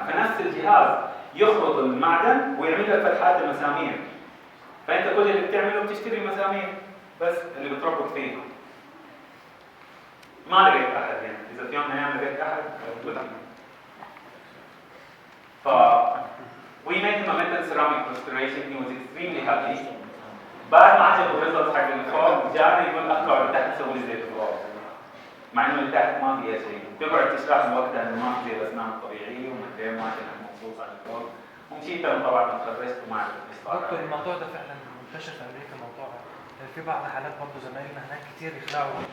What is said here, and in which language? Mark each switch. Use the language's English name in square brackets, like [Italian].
[Arabic] فنفس الجهاز يخلط المعدن ويعمل لك فتحات المسامير. فانت كل اللي بتعمله بتشتري مسامير بس اللي بتربط فيها. ما لقيت احد يعني، اذا في يوم من الايام لقيت احد قلت له. [English] we made him a metal ceramic restoration. He was extremely happy. [Arabic] بعد ما عجبه الريزلت حق اللي فوق جانا يقول اقعد تحت سوي زي الفوق، مع انه اللي تحت ما فيها شيء. تقعد تشرح له وقتها انه ما في زي الاسنان الطبيعيه ومدري ما كان مبسوط على الفوق. ومشيت انا طبعا تخرجت وما عرفت ايش صار. دكتور الموضوع ده فعلا منتشر في امريكا، الموضوع في بعض الحالات برضه زمايلنا هناك كتير يخلعوا.